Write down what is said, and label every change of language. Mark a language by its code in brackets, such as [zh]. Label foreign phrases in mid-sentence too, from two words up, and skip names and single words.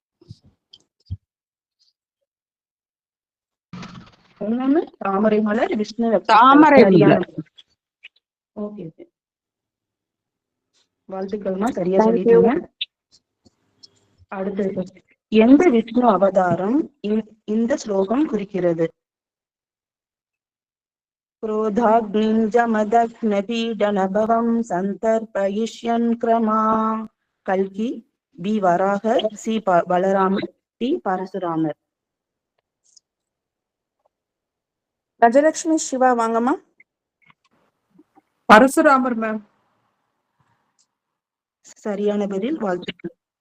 [ta] தாமரை மலர் விஷ்ணு தாமரை மலர். ஓகே, வாழ்த்துக்கள்மா, சரியா சொல்லிட்டீங்க. அடுத்தது, எந்த விஷ்ணு அவதாரம் இந்த ஸ்லோகம் குறிக்கிறது? [sa] क्रोधाग्निञ्जमदग्नपीडनभवं सन्तर्पयिष्यन् क्रमा. [ta] கல்கி, பி வராகர், சி பலராமர், டி பரசுராமர். கஜலட்சுமி சிவா வாங்கம்மா. பரசுராமர் மேம். சரியான பதில், வாழ்த்துக்கள்.